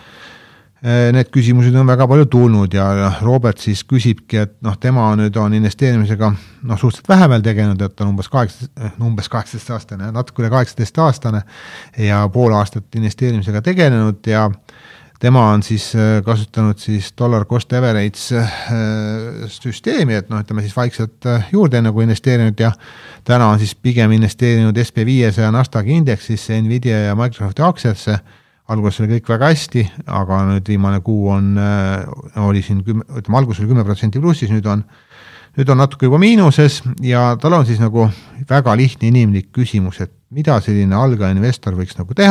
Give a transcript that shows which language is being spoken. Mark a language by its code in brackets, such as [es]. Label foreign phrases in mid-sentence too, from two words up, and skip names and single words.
[et] need küsimused on väga palju tulnud ja Robert siis küsibki, et noh, tema nüüd on investeerimisega noh, suhteliselt vähe veel tegenud, et on umbes 18 aastane, natuke üle 18 aastane ja pool aastat investeerimisega tegelenud ja tema on siis kasutanud siis [en] dollar cost average [et] süsteemi, et noh, ütleme siis vaikselt juurde nagu investeerinud ja täna on siis pigem investeerinud SP500 ja Nasdaqi indeksisse, Nvidia ja Microsofti aktsiasse. Alguses oli kõik väga hästi, aga nüüd viimane kuu oli siin, ütleme, alguses oli 10% plussis, nüüd on natuke juba miinuses ja tal on siis nagu väga lihtne inimlik küsimus, et mida selline algaja investor võiks nagu teha.